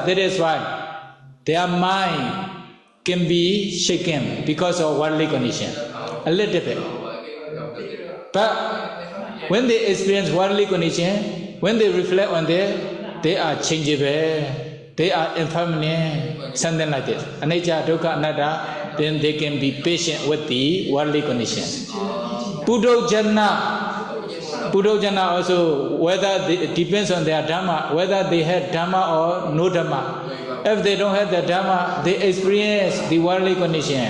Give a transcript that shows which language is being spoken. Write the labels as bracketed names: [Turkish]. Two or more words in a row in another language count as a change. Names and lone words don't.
[English] That is why their mind can be shaken because of worldly condition. A little bit. But when they experience worldly condition, when they reflect on that, they are changeable, they are impermanent, something like this. [Pali] Anicca, dukkha, anatta, [English] then they can be patient with the worldly condition. Pudojana also, whether it depends on their dhamma, whether they have dhamma or no dhamma. If they don't have the dhamma, they experience the worldly condition.